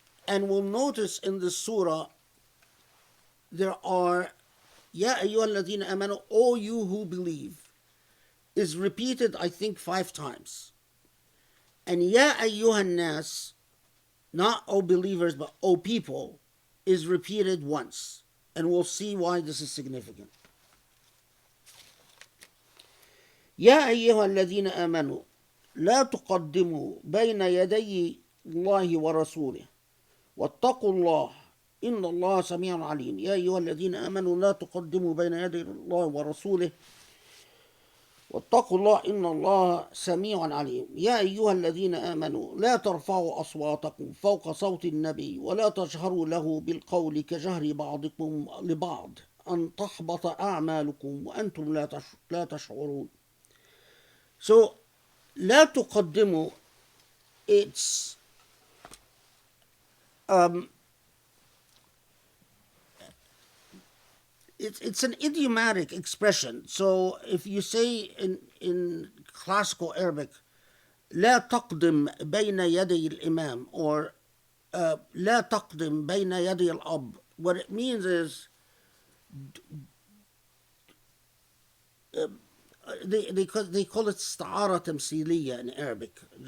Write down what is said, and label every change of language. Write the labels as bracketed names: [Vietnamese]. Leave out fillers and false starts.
[English] And we'll notice in the surah there are Ya ayyuha alladhina amanu, O you who believe, is repeated I think 5 times. And Ya ayyuha nas, not O believers but O people, is repeated once. And we'll see why this is significant. [Arabic] يا أيها الذين آمنوا لا تقدموا بين يدي الله ورسوله واتقوا الله إن الله سميع عليم. يا أيها الذين آمنوا لا تقدموا بين يدي الله ورسوله واتقوا الله إن الله سميع عليم. يا أيها الذين آمنوا لا ترفعوا أصواتكم فوق صوت النبي ولا تجهروا له بالقول كجهر بعضكم لبعض أن تحبط أعمالكم وأنتم لا تشعرون. [English] So, [Arabic] لا تقدموا, [English] it's it's an idiomatic expression. So if you say in classical Arabic, [Arabic] لا تقدم بين يدي الإمام, [English] or [Arabic] لا تقدم بين يدي الأب, [English] what it means is they call it [Arabic] استعارة تمثيلية [English] in Arabic.